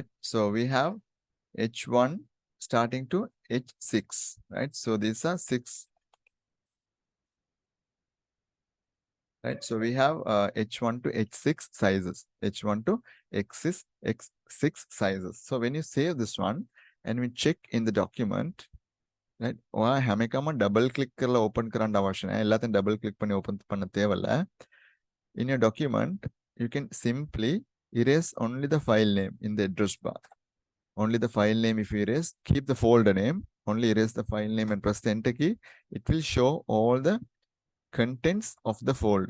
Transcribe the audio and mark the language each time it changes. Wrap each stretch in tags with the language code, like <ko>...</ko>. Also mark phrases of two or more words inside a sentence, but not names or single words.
<en>So we have H1 starting to H6, right? So these are 6, right? So we have H1 to H6 sizes, H1 to X6 sizes. So when you save this one and we check in the document, right?</en> <si>ඔයා හැම එකම</si> <en>double click</en> <si>කරලා open කරන්න අවශ්‍ය නැහැ.</si> <ta>எல்லாத்தையும்</ta> <en>double click</en> <ta>பண்ணி open பண்ண தேவையில்ல.</ta> <en>In your document, you can simply erase only the file name in the address bar. Only the file name if you erase, keep the folder name, only erase the file name and press the enter key. It will show all the contents of the folder.</en>